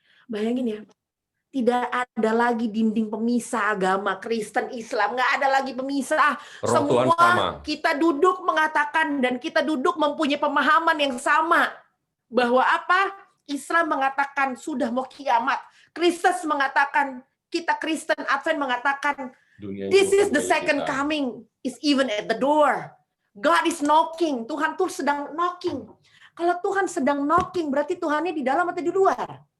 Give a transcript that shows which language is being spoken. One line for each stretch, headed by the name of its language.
Indonesian: Bayangin ya, tidak ada lagi dinding pemisah agama Kristen Islam, nggak ada lagi pemisah. Semua kita duduk mengatakan dan kita duduk mempunyai pemahaman yang sama bahwa apa? Islam mengatakan sudah mau kiamat. Kristus mengatakan, kita Kristen Advent mengatakan,
English: this is the second coming, is even at the door. God is knocking.
Indonesian: Tuhan tuh sedang
English: knocking.
Indonesian: Kalau Tuhan sedang knocking, berarti Tuhannya di dalam atau di luar?